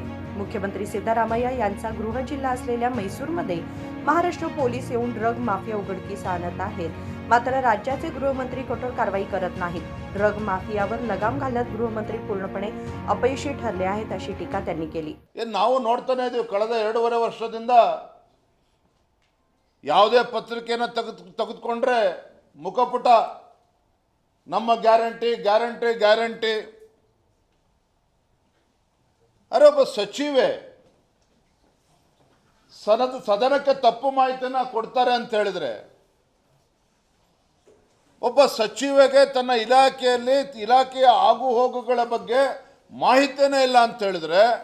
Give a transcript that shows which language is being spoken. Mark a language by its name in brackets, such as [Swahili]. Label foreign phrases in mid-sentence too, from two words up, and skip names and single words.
[Marathi] मुख्यमंत्री सिद्धरामय्या यांचा गृह जिल्हा असलेल्या म्हैसूरमध्ये महाराष्ट्र पोलीस येऊन ड्रग माफिया उघडकीस आणत आहेत, मात्र राज्याचे गृहमंत्री कठोर कारवाई करत नाहीत. ड्रग माफियावर लगाम घालत गृहमंत्री पूर्णपणे अपयशी ठरले आहेत, अशी टीका त्यांनी केली. [Kannada] ನಾವು ನೋಡ್ತಾನೆ ಇದೀವಿ. ಕಳೆದ 2.5 ವರ್ಷದಿಂದ ಯಾವುದೇ ಪತ್ರಿಕೆಯನ್ನು ತೆಗೆದುಕೊಂಡ್ರೆ ಮುಖಪುಟ ನಮ್ಮ ಗ್ಯಾರಂಟಿ ಗ್ಯಾರಂಟಿ ಗ್ಯಾರಂಟಿ. ಅರೆ ಒಬ್ಬ ಸಚಿವೆ ಸದನಕ್ಕೆ ತಪ್ಪು ಮಾಹಿತಿಯನ್ನು ಕೊಡ್ತಾರೆ ಅಂತ ಹೇಳಿದ್ರೆ, ಒಬ್ಬ ಸಚಿವೆಗೆ ತನ್ನ ಇಲಾಖೆಯ ಆಗು ಹೋಗುಗಳ ಬಗ್ಗೆ ಮಾಹಿತಿನೇ ಇಲ್ಲ ಅಂತ ಹೇಳಿದ್ರೆ,